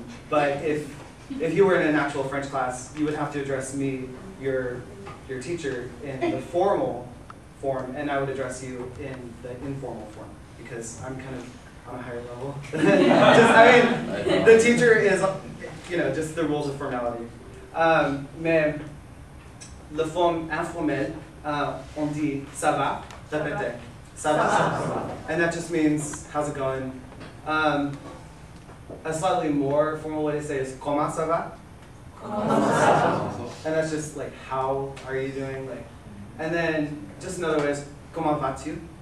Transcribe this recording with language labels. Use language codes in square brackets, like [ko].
[en] But if you were in an actual French class, you would have to address me, your teacher, in the formal form, and I would address you in the informal form because I'm kind of on a higher level. I mean, the teacher is, you know, just the rules of formality. [fr] Mais la forme informelle, on dit ça va, répétez. Ça va. [en] And that just means how's it going. A slightly more formal way to say is [fr] comment ça va? [en] And that's just like how are you doing? Like, and then just another way is [fr] comment vas-tu?